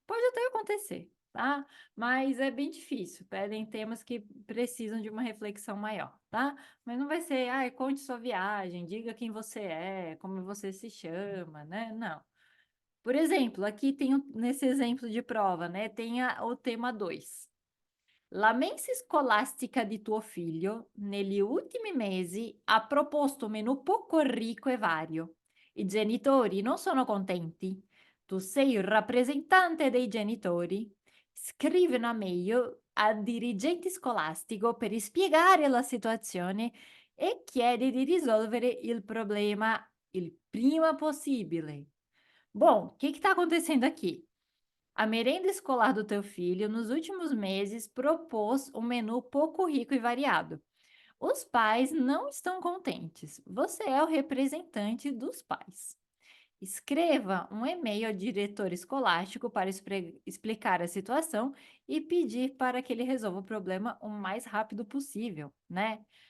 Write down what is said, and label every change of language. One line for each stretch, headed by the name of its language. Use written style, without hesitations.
Portuguese: Pode até acontecer, tá? Mas é bem difícil. Pedem temas que precisam de uma reflexão maior, tá? Mas não vai ser, ai, conte sua viagem, diga quem você é, como você se chama, né? Não. Por exemplo, aqui tem nesse exemplo de prova, né? Tem o tema 2.
Italian: La mensa scolastica di tuo figlio negli ultimi mesi ha proposto un menù poco ricco e vario. I genitori non sono contenti. Tu sei il rappresentante dei genitori. Scrivi una mail al dirigente scolastico per spiegare la situazione e chiedi di risolvere il problema il prima possibile.
Portuguese: Bom, o que está acontecendo aqui? A merenda escolar do teu filho, nos últimos meses, propôs um menu pouco rico e variado. Os pais não estão contentes. Você é o representante dos pais. Escreva um e-mail ao diretor escolástico para explicar a situação e pedir para que ele resolva o problema o mais rápido possível, né?